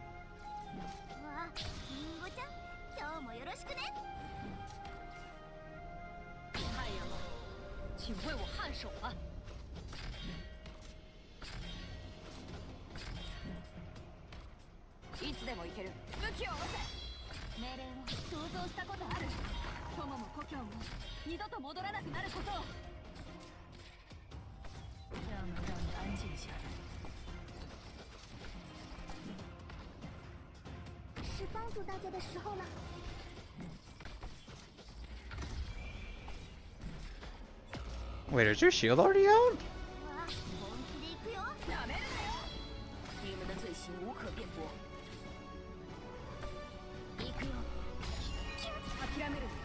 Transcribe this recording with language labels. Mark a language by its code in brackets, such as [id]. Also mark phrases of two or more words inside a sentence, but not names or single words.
[zh] 请为我颔首啊！ [ja] いつでも行ける。武器を下ろせ。命令を想像したことある。友も故郷も二度と戻らなくなることを。 [zh] 这样能让你安静下来。是帮助大家的时候了。 [en] Wait, is your shield already out? [zh] 你们的罪行无可辩驳。 [ja] 諦める。